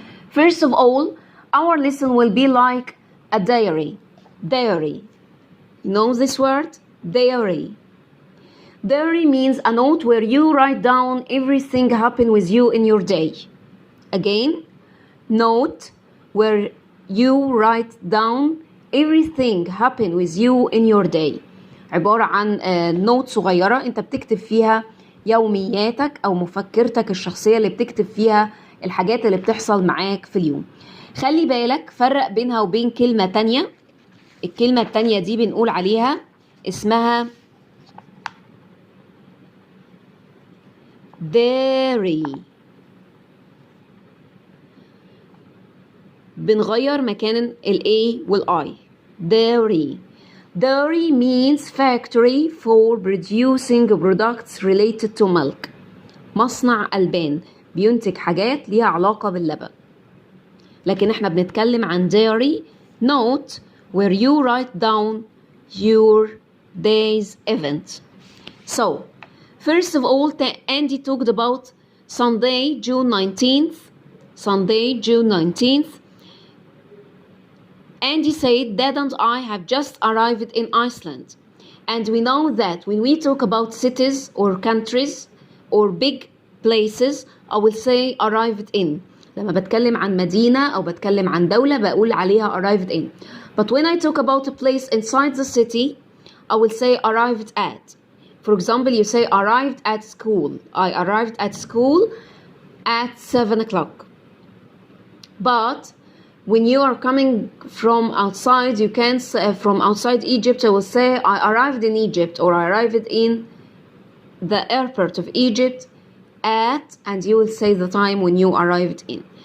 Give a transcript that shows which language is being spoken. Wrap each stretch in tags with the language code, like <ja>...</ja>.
<en>First of all, our lesson will be like a diary. Diary. You know this word? Diary. Diary means a note where you write down everything happened with you in your day. Again, note where you write down everything happened with you in your day.</en> <ar>عبارة عن نوت صغيرة انت بتكتب فيها يومياتك او مفكرتك الشخصية اللي بتكتب فيها الحاجات اللي بتحصل معاك في اليوم. خلي بالك فرق بينها وبين كلمة تانية. الكلمة التانية دي بنقول عليها اسمها diary. بنغير مكان ال A وال I.</ar> <en>Dairy. Dairy means factory for producing products related to milk.</en> <ar>مصنع ألبان بينتج حاجات ليها علاقة باللبن. لكن احنا بنتكلم عن dairy</ar> <en>note where you write down your day's event. So, first of all, Andy talked about Sunday, June 19th. Sunday, June 19th. Andy said, Dad and I have just arrived in Iceland. And we know that when we talk about cities or countries or big places, I will say arrived in.</en> <ar>لما بتكلم عن مدينة أو بتكلم عن دولة بقول عليها</ar> <en>arrived in. But when I talk about a place inside the city, I will say arrived at. For example, you say arrived at school. I arrived at school at 7 o'clock. But when you are coming from outside, you can say, from outside Egypt, I will say I arrived in Egypt or I arrived in the airport of Egypt at, and you will say the time when you arrived in.</en>